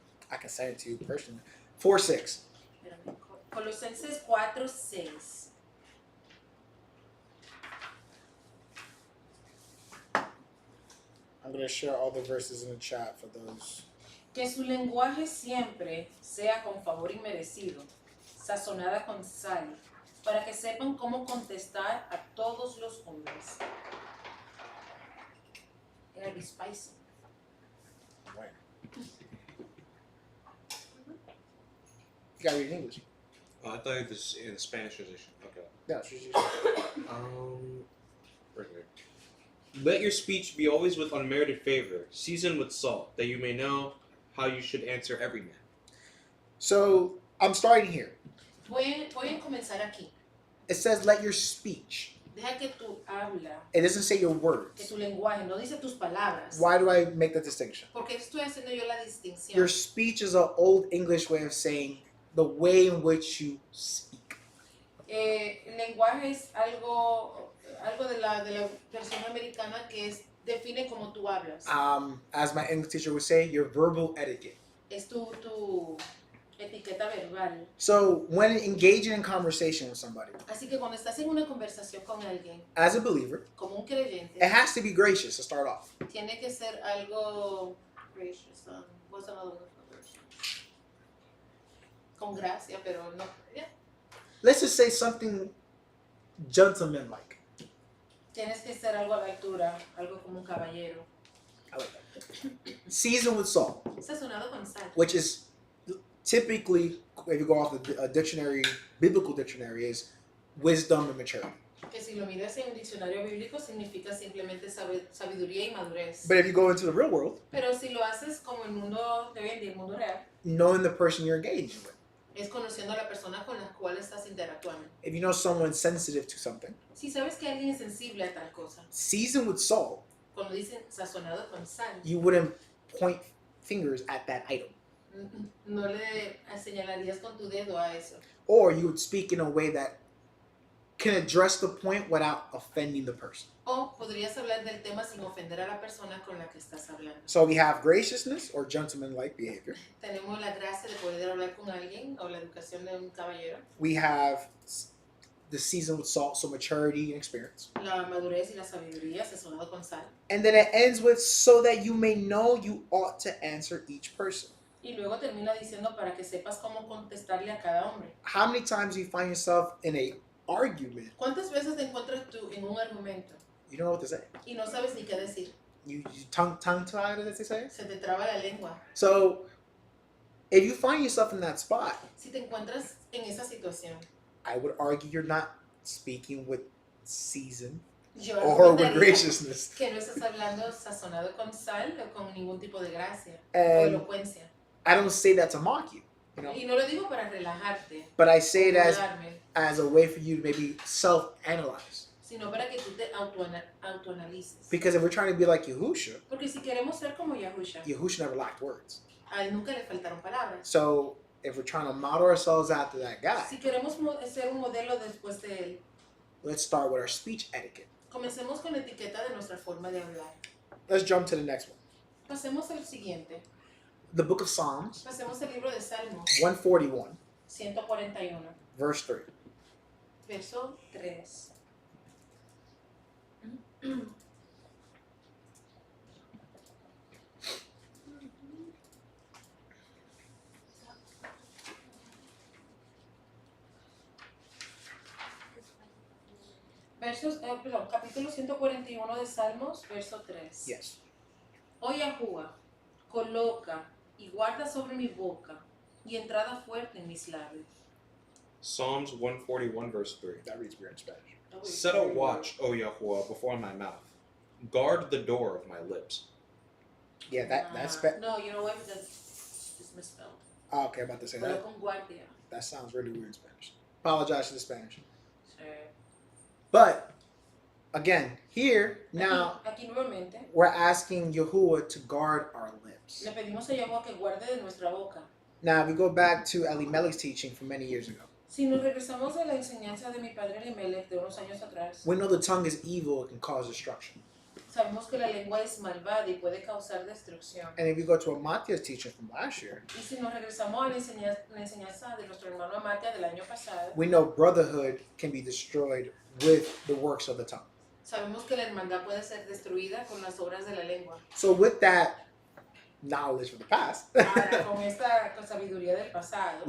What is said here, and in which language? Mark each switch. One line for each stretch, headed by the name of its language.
English: I can send it to you personally. 4:6.
Spanish: Espérame. Colosenses 4:6.
English: I'm going to share all the verses in the chat for those.
Spanish: Que su lenguaje siempre sea con favor inmerecido, sazonada con sal, para que sepan cómo contestar a todos los hombres. Era el spicy.
English: Right. You got to read in English. I thought it was in the Spanish translation. Okay. Yeah, it's usually- Right here. Let your speech be always with unmerited favor, seasoned with salt, that you may know how you should answer every man. So I'm starting here.
Spanish: Voy a comenzar aquí.
English: It says, let your speech.
Spanish: Deja que tu habla,
English: It doesn't say your
Spanish: que
English: words.
Spanish: tu lenguaje, no dice tus palabras.
English: Why do I make that distinction?
Spanish: Porque estoy haciendo yo la distinción.
English: Your speech is an old English way of saying the way in which you speak.
Spanish: El lenguaje es algo de la versión americana que define cómo tú hablas.
English: As my English teacher would say, your verbal etiquette.
Spanish: Es tu etiqueta verbal.
English: So when engaging in conversation with somebody,
Spanish: Así que cuando estás en una conversación con alguien,
English: as a believer,
Spanish: como un creyente,
English: it has to be gracious to start off.
Spanish: tiene que ser algo gracious.
English: What's another word for gracious?
Spanish: Con gracia, pero no. Yeah.
English: Let's just say something gentlemanlike.
Spanish: Tienes que ser algo a la altura, algo como un caballero.
English: I like that. Seasoned with salt,
Spanish: Sazonado con sal.
English: which is typically, if you go off the dictionary, biblical dictionary, is wisdom and maturity.
Spanish: Que si lo miras en un diccionario bíblico significa simplemente sabiduría y madurez.
English: But if you go into the real world,
Spanish: Pero si lo haces como el mundo de hoy en día, el mundo real,
English: knowing the person you're engaging with.
Spanish: es conociendo a la persona con la cual estás interactuando.
English: If you know someone's sensitive to something,
Spanish: Si sabes que alguien es sensible a tal cosa,
English: seasoned with salt,
Spanish: cuando dicen sazonado con sal,
English: you wouldn't point fingers at that item.
Spanish: no le señalarías con tu dedo a eso.
English: Or you would speak in a way that can address the point without offending the person.
Spanish: O podrías hablar del tema sin ofender a la persona con la que estás hablando.
English: So we have graciousness or gentlemanlike behavior.
Spanish: Tenemos la gracia de poder hablar con alguien o la educación de un caballero,
English: We have the seasoned with salt, so maturity and experience.
Spanish: la madurez y la sabiduría sazonado con sal.
English: And then it ends with so that you may know you ought to answer each person.
Spanish: Y luego termina diciendo para que sepas cómo contestarle a cada hombre.
English: How many times do you find yourself in a argument?
Spanish: ¿Cuántas veces te encuentras tú en un argumento
English: You don't know what to say.
Spanish: y no sabes ni qué decir?
English: You tongue-tied, as they say.
Spanish: Se te traba la lengua.
English: So if you find yourself in that spot,
Spanish: Si te encuentras en esa situación,
English: I would argue you're not speaking with season
Spanish: yo
English: or with
Spanish: argumentaría
English: graciousness.
Spanish: que no estás hablando sazonado con sal o con ningún tipo de gracia o
English: And
Spanish: elocuencia.
English: I don't say that to mock you, you know,
Spanish: Y no lo digo para relajarte,
English: but I say it
Spanish: burlarme,
English: as a way for you to maybe self-analyze.
Spanish: sino para que tú te autoanalices.
English: Because if we're trying to be like Yahusha,
Spanish: Porque si queremos ser como Yahusha,
English: Yahusha never lacked words.
Spanish: a él nunca le faltaron palabras.
English: So if we're trying to model ourselves after that guy,
Spanish: Si queremos ser un modelo después de él,
English: let's start with our speech etiquette.
Spanish: comencemos con la etiqueta de nuestra forma de hablar.
English: Let's jump to the next one.
Spanish: Pasemos al siguiente.
English: The book of Psalms,
Spanish: Pasemos al libro de Salmos
English: 141,
Spanish: 141,
English: verse 3.
Spanish: verso 3. Capítulo 141 de Salmos, verso 3.
English: Yes.
Spanish: Oh Yahuwah, coloca y guarda sobre mi boca y entrada fuerte en mis labios.
English: Psalms 141, verse 3. That reads weird in Spanish. Set a watch, O Yahuwah, before my mouth. Guard the door of my lips. Yeah, that's No, you know what? It's misspelled. Oh, okay, I'm about to say that.
Spanish: Con guardia.
English: That sounds really weird in Spanish. Apologize to the Spanish.
Spanish: Sí.
English: But again, here now
Spanish: Aquí nuevamente
English: we're asking Yahuwah to guard our lips.
Spanish: le pedimos a Yahuwah que guarde de nuestra boca.
English: Now we go back to Elimelech's teaching from many years ago.
Spanish: Si nos regresamos a la enseñanza de mi padre Elimelech de unos años atrás,
English: We know the tongue is evil; it can cause destruction.
Spanish: sabemos que la lengua es malvada y puede causar destrucción.
English: And if we go to Amatya's teaching from last year,
Spanish: Y si nos regresamos a la enseñanza de nuestro hermano Amatia del año pasado,
English: we know brotherhood can be destroyed with the works of the tongue.
Spanish: sabemos que la hermandad puede ser destruida con las obras de la lengua.
English: So with that knowledge from the past,
Spanish: Ahora, con esta sabiduría del pasado,